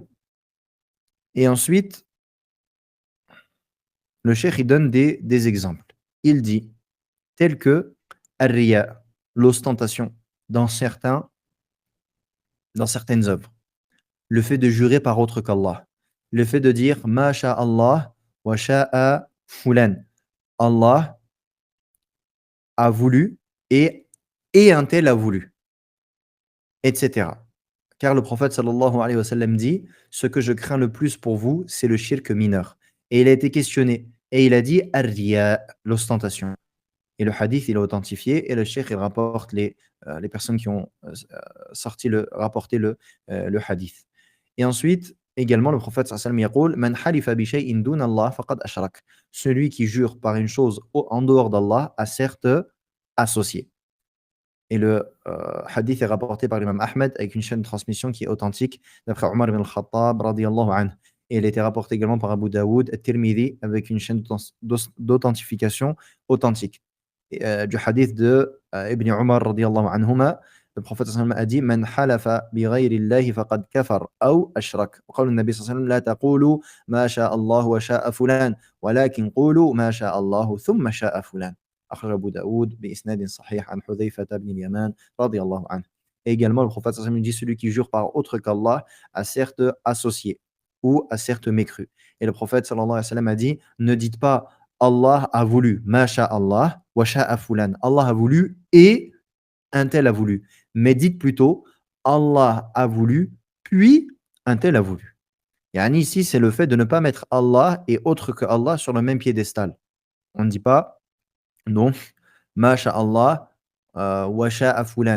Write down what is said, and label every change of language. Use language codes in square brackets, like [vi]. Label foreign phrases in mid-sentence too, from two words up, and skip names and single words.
[fr] Et ensuite, le Cheikh il donne des exemples. Il dit, tel que ar-riya, l'ostentation, dans certaines œuvres. Le fait de jurer par autre qu'Allah. Le fait de dire [ar] ما الله وشاء فلان. [fr] Allah a voulu et un tel a voulu, etc. Car le prophète [ar] صلى الله عليه وسلم [fr] dit ce que je crains le plus pour vous, c'est le shirk mineur. Et il a été questionné et il a dit ar-riya, l'ostentation. Et le hadith, il est authentifié et le cheikh, il rapporte les personnes qui ont rapporté le hadith. Et ensuite, également, le prophète [ar] صلى الله عليه وسلم من حلف بشيء دون الله فقد أشرك. [fr] Celui qui jure par une chose en dehors d'Allah a certes associé. Et le hadith est rapporté par l'imam Ahmed avec une chaîne de transmission qui est authentique d'après Omar ibn al-Khattab [ar] رضي الله عنه. [fr] Et il a été rapporté également par Abu Daoud et Tirmidhi avec une chaîne d'authentification authentique. Du hadith de Ibn Umar [ar] رضي الله عنهما, [fr] le prophète [ar] صلى الله عليه وسلم [fr] a dit [ar] من حلف بغير الله فقد كفر [fr] ou ashrak. [ar] وقال النبي صلى الله عليه وسلم لا تقولوا ما شاء الله وشاء فلان ولكن قولوا ما شاء الله ثم شاء فلان. أخرج أبو داود بإسناد صحيح عن حذيفة بن اليمان رضي الله عنه. [fr] Et également, le prophète [ar] صلى الله عليه وسلم [fr] dit celui qui jure par autre qu'Allah a certes associé ou a certes mécru. Et le prophète [ar] صلى الله عليه وسلم [fr] a dit ne dites pas Allah a voulu, [ar] ما الله وشاء فلان. [fr] Allah a voulu et un tel a voulu. Mais dites plutôt Allah a voulu puis un tel a voulu. Yani ici, c'est le fait de ne pas mettre Allah et autre que Allah sur le même piédestal. On ne dit pas donc, [ar] ما شاء الله وشاء فلان.